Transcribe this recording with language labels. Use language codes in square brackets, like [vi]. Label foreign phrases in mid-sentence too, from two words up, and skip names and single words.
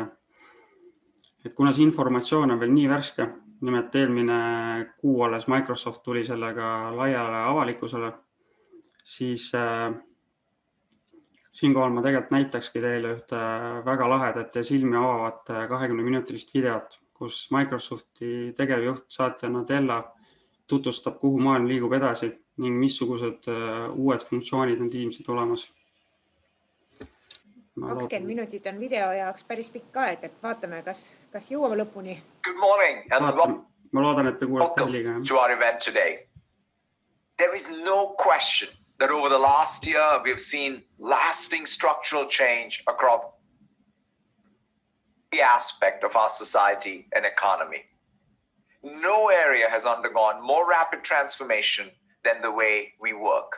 [et] Et kuna see informatsioon on veel nii värske, nimelt eelmine kuu alles Microsoft tuli sellega laiale avalikkusele, siis siinkohal ma tegelikult näitakski teile ühte väga lahedat ja silmi avavat 20-minutilist videot, kus Microsofti tegevjuht Satya Nadella tutvustab, kuhu maailm liigub edasi ning missugused uued funktsioonid on Teamsi tulemas. 20 minutit on video jaoks päris pikk aeg, et vaatame, kas jõuame lõpuni. [en] Good morning and [et] ma loodan, et te kuulete [en] welcome [et] heliga. [en] to our event today. There is no question that over the last year we've seen lasting structural change across the aspect of our society and economy. No area has undergone more rapid transformation than the way we work.